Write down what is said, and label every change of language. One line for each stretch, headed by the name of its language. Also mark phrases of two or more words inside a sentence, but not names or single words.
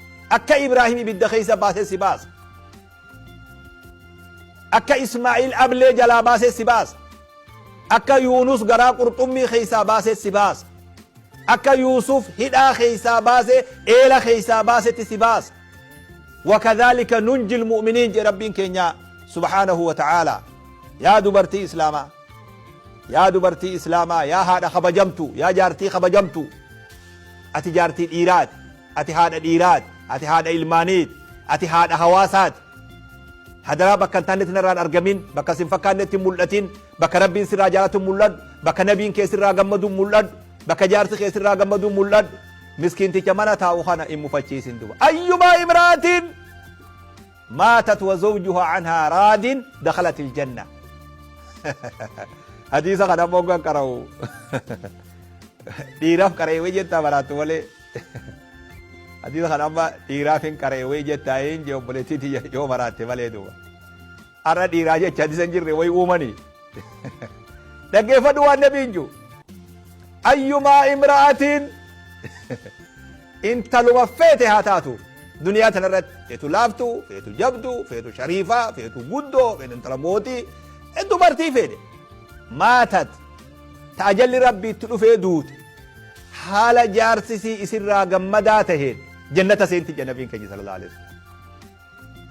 Oromo: Akka Ibraahim ibidda keessa baasee si baasa. Akka Ismaa'iil ablee jalaa baasee si baasa. Akka Yuunus garaa qurxummii keessaa baasee si baasa. Akka Yuusuf hidhaa keessaa baasee eela keessaa baasetti si baasa.
Arabic: وكذلك ننجي المؤمنين
Oromo: jee Rabbiin keenya
Arabic: سبحانه وتعالى.
Oromo: Yaa dubartii Islaamaa, yaa dubartii Islaamaa, yaa haadha kabajamtu, yaa jaartii kabajamtu. Ati jaartii dhiiraati, ati haadha dhiiraati, ati haadha ilmaaniiti, ati haadha hawaasaati. Hadaraa bakka hin taannetti narraan argamin, bakka sin fakkaannetti hin mul'atin, bakka Rabbiin sirraa jaalatu hin mul'adhu, bakka Nabiin kee sirraa gammadu hin mul'adhu, bakka jaarsi kee sirraa gammadu hin mul'adhu. Miskiinticha mana taa'u kana hin mufachiisin duba.
Arabic: أيما امرأة ماتت وزوجها عنها راض دخلت الجنة.
Oromo: Hadiisa kana ammoo gan qara'u. Dhiiraaf qara'ee jetta maraattu malee. Hadiisa kana amma dhiiraaf hin qara'ee jetta hin jee obboleettii tiyya yoo maraatte malee duuba. Arra dhiiraa jecha hadiisa hin jirre wayi uumanii. Dhaggeeffadhu waan Nabiin jiru.
Arabic: أيما امرأة
Oromo: intaluma feete haa taatu. Duniyaa tana irratti feetu laaftu, feetu jabdu, feetu shariifaa, feetu guddoo, feetu intala mootii, dubartii feete. Maatat ta ajalli Rabbi itti dhufee duute. Haala jaarsisii isirraa gammadaa taheen jannata seenti jedha Nabiin keenya
Arabic: صلى الله عليه وسلم.